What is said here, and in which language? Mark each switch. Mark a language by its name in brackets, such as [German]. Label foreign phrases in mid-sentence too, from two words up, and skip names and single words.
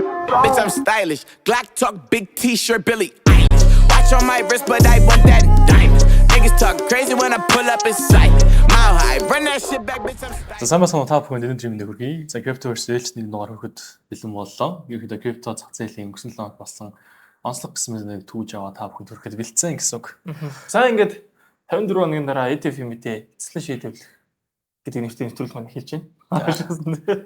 [English] Bitch, I'm stylish. Glock talk, big t-shirt, Billy Eilish. Watch on my wrist, but I want that diamond. Niggas talk crazy when I pull up in sight. Mile high, run that shit back, bitch, I'm stylish. [Mongolian] За сайн байна уу та бүхэн энэ жимэнд хүргэе. За Cryptoverse-ээс нэг дугаар хөрөхөд бэлэн боллоо. Ерөнхийдөө крипто зах зээлийн өнгөрсөн 7 хоног болсон онцлог гэсэн нэг түүж аваа та бүхэнд хүрэхэд бэлдсэн гэсэн үг. За ингээд 54 хоногийн дараа ETF мэдээ эцэслэн шийдвэрлэх гэдэг нэвтрүүлэг маань эхэлж байна.